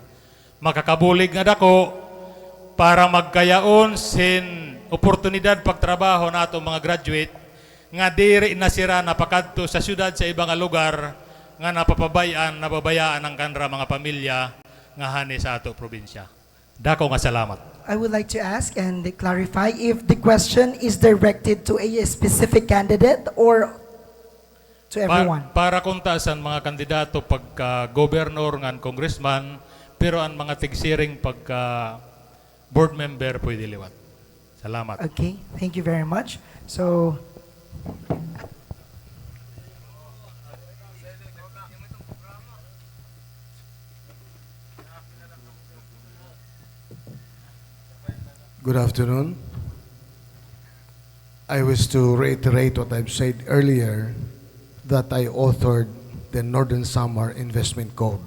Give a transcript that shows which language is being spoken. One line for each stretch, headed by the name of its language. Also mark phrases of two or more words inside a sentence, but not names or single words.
Waray: Makakabulig nga dako para magkayaon sin oportunidad pagtrabaho nato mga graduate nga diri na sira napakadto sa syudad sa ibang lugar nga nababayaan ang kanra mga pamilya nga hani sa ato probinsya. Dako nga salamat.
English: I would like to ask and clarify if the question is directed to a specific candidate or to everyone.
Waray: Para kuntasan mga kandidato pagka governor ngan congressman, pero ang mga tigsiring pagka board member pwede liwat. Salamat.
English: Okay, thank you very much. So, good afternoon. I wish to reiterate what I've said earlier, that I authored the Northern Samar Investment Code.